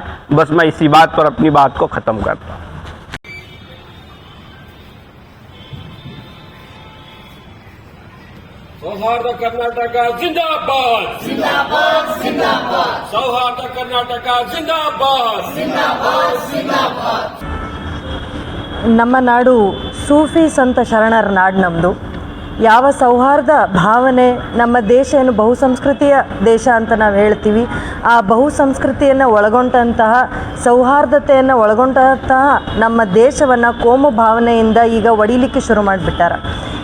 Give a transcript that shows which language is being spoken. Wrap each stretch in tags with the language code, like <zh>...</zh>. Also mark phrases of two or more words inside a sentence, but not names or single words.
<hi>बस मैं इसी बात पर अपनी बात को ख़त्म करता हूँ। सौहार्द कर्नाटक जिंदाबाद जिंदाबाद जिंदाबाद। सौहार्द कर्नाटक जिंदाबाद जिंदाबाद जिंदाबाद।</hi> <kn>ನಮ್ಮ ನಾಡು ಸೂಫಿ ಸಂತ ಶರಣರ ನಾಡು ನಮ್ಮದು. ಯಾವ ಸೌಹಾರ್ದ ಭಾವನೆ ನಮ್ಮ ದೇಶ ಏನು ಬಹುಸಂಸ್ಕೃತಿಯ ದೇಶ ಅಂತ ನಾವು ಹೇಳ್ತೀವಿ, ಆ ಬಹುಸಂಸ್ಕೃತಿಯನ್ನು ಒಳಗೊಂಡಂತಹ ಸೌಹಾರ್ದತೆಯನ್ನು ಒಳಗೊಂಡಂತಹ ನಮ್ಮ ದೇಶವನ್ನು ಕೋಮು ಭಾವನೆಯಿಂದ ಈಗ ಒಡಿಲಿಕ್ಕೆ ಶುರು ಮಾಡಿಬಿಟ್ಟಾರ.</kn>